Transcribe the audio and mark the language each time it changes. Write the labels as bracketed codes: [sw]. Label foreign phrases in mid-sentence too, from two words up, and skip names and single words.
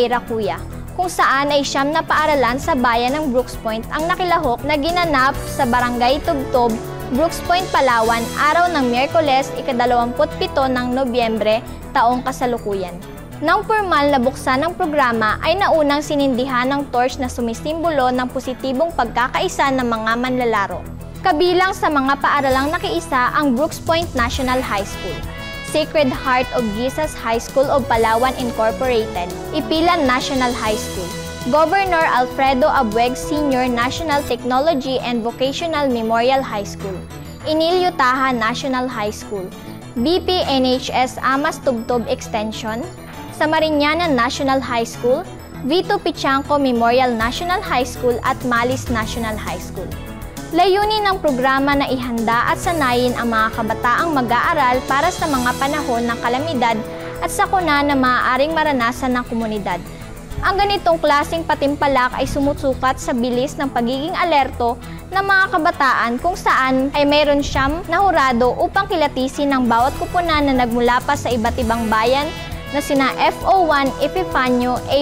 [tl] Racuya, kung saan ay siyam na paaralan sa bayan ng Brooks Point ang nakilahok na ginanap sa Barangay Tubtob, Brooks Point, Palawan, araw ng Miyerkules, ika-27 ng Nobyembre, taong kasalukuyan. Nang formal na buksan ng programa ay naunang sinindihan ng torch na sumisimbolo ng positibong pagkakaisa ng mga manlalaro. Kabilang sa mga paaralang nakiisa ang Brooks Point National High School, Sacred Heart of Jesus High School of Palawan Incorporated, Ipilan National High School, Governor Alfredo Abueg Sr. National Technology and Vocational Memorial High School, Inilio Taha National High School, BP NHS Amas Tubtob Extension, Samariñana National High School, Vito Pichanco Memorial National High School at Malis National High School. Layunin ng programa na ihanda at sanayin ang mga kabataang mag-aaral para sa mga panahon ng kalamidad at sakuna na maaaring maranasan ng komunidad. Ang ganitong klaseng patimpalak ay sumusukat sa bilis ng pagiging alerto ng mga kabataan kung saan ay mayroon siyam na hurado upang kilatisin ng bawat kupunan na nagmula pa sa iba't ibang bayan na sina FO1 Epifanio A.